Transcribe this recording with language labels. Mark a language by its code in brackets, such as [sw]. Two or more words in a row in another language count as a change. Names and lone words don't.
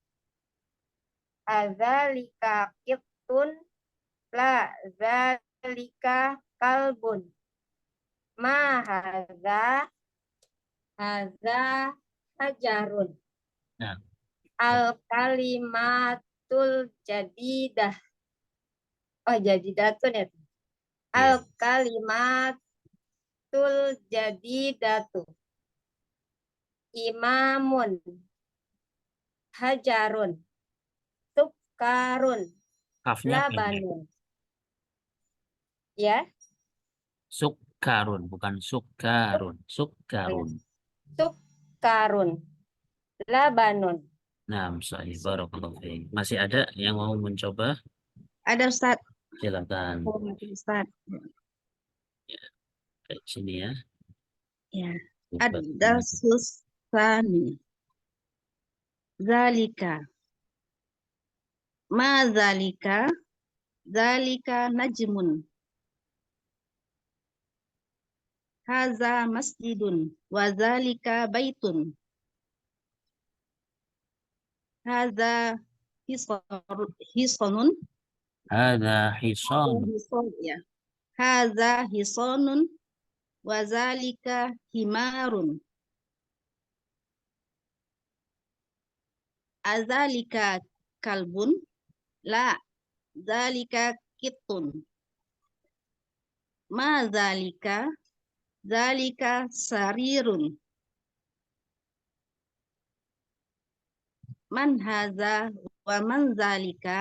[ar] أذلك قط لا ذلك كلب. ما هذا حجر. Nah. الكلمة الجديدة. أوه، جديدة يا. الكلمة الجديدة. إمام، حجر، سكر، لبن. Ya. سكر، bukan سكر. Sukarun. سكر، لبن. [id] Nah, saya [ar] بارك الله فيك. [id] Masih ada yang mau mencoba? Ada Ustaz. Silakan. Ustaz. Ya. Kayak sini ya. Ya. [ar] الدرس الثاني. ذلك. ما ذلك? ذلك نجم. هذا مسجد وذلك بيت. هذا حصان. هذا حصان. هذا حصان وذلك حمار. أذلك كلب? لا، ذلك قط. ما ذلك؟ ذلك سرير. من هذا ومن ذلك?